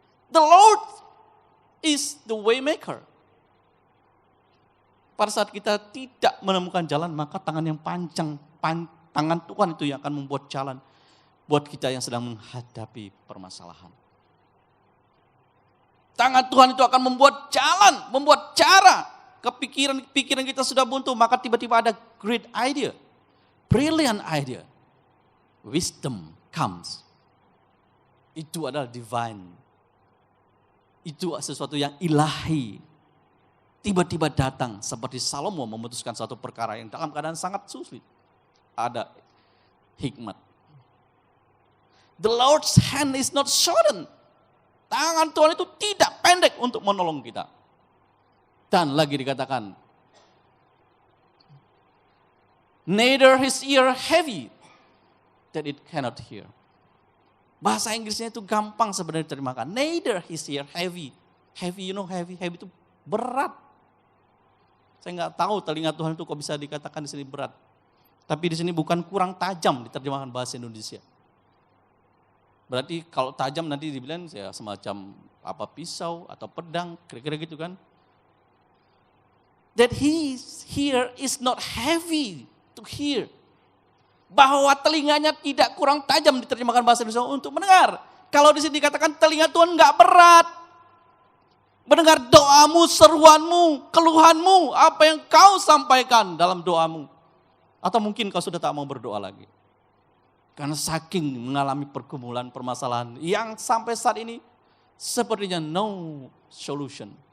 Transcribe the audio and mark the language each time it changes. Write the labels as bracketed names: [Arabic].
[English] The Lord is the way maker. [Indonesian] Pada saat kita tidak menemukan jalan, maka tangan yang panjang, tangan Tuhan itu yang akan membuat jalan buat kita yang sedang menghadapi permasalahan. Tangan Tuhan itu akan membuat jalan, membuat cara. Kepikiran kita sudah buntu, maka tiba-tiba ada [English] great idea, brilliant idea. Wisdom comes. [Indonesian] Itu adalah [English] divine. [Indonesian] Itu sesuatu yang ilahi. Tiba-tiba datang seperti Salomo memutuskan suatu perkara yang dalam keadaan sangat sulit. Ada hikmat. [English] The Lord's hand is not shortened. [Indonesian] Tangan Tuhan itu tidak pendek untuk menolong kita. Dan lagi dikatakan, [English] neither his ear heavy that it cannot hear. [Indonesian] Bahasa Inggrisnya itu gampang sebenarnya diterjemahkan. [English] Neither his ear heavy. Heavy, you know heavy [Indonesian] itu berat. Saya nggak tahu telinga Tuhan itu kok bisa dikatakan di sini berat. Tapi di sini bukan kurang tajam diterjemahkan bahasa Indonesia. Berarti kalau tajam nanti dibilang ya semacam apa pisau atau pedang, kira-kira gitu kan. [English] That his ear is not heavy to hear. [Indonesian] Bahwa telinganya tidak kurang tajam diterjemahkan bahasa Indonesia untuk mendengar. Kalau di sini dikatakan telinga Tuhan nggak berat. Mendengar doamu, seruanmu, keluhanmu, apa yang kau sampaikan dalam doamu. Atau mungkin kau sudah tak mau berdoa lagi. Karena saking mengalami pergumulan, permasalahan yang sampai saat ini sepertinya [English] no solution.